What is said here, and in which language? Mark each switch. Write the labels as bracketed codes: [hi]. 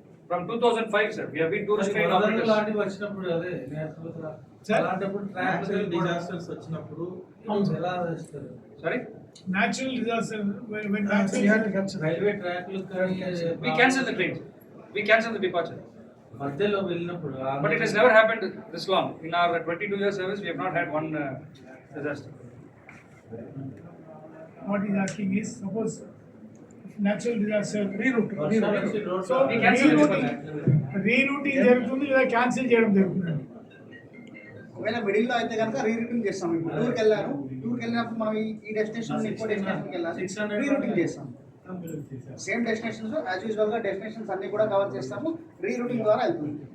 [en] From 2005, sir, we have been tourist train operators. [te] లాంటివి వచ్చినప్పుడు అదే అలాంటప్పుడు ట్రాక్ డిజాస్టర్స్ వచ్చినప్పుడు ఎలా చేస్తారు? [en] Sorry? Natural disaster, when [te] railway ట్రాక్లు [en] We cancel the trains. We cancel the departure. [te] మధ్యలో వెళ్ళినప్పుడు [en] But it has never happened this long. In our 22-year service, we have not had one disaster. what he's asking is, suppose natural disaster so We cancel the departure. [te] Rerouting జరుగుతుంది లేదా cancel చేయడం జరుగుతుంది. ఒకవేళ మిడిల్లో అయితే కనుక rerouting చేస్తాం. ఇప్పుడు టూర్కి వెళ్ళినప్పుడు మనం ఈ డెస్టినేషన్ ఇంకో డెస్టినేషన్కి వెళ్ళాలి, రీరూటింగ్ చేస్తాం. సేమ్ డెస్టినేషన్స్ యాజ్ యూజువల్ గా డెస్టినేషన్స్ అన్ని కూడా కవర్ చేస్తాము. రీరూటింగ్ ద్వారా వెళ్తుంది.